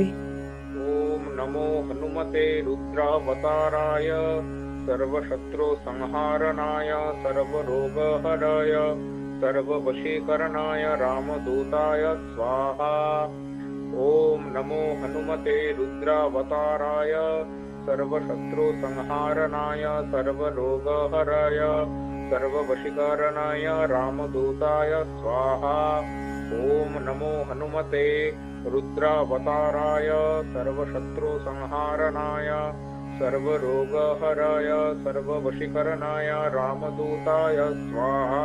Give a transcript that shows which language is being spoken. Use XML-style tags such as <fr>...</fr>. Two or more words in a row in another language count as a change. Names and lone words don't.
<sa>ওম নমো হনুমতে রুদ্রাবতারায় সর্বশত্রু সংহারণায় সর্বরোগহরায় সর্ববশীকরণায় রামদূতায় স্বাহা। ওম নমো হনুমতে রুদ্রাবতারায় সর্বশত্রু সংহারণায় সর্বরোগহরায় सर्ववशीकरणाय रामदूताय स्वाहा। ओम नमो हनुमते रुद्रावताराय सर्वशत्रु संहारणाय सर्वरोगहराय सर्ववशीकरणाय रामदूताय स्वाहा।</sa>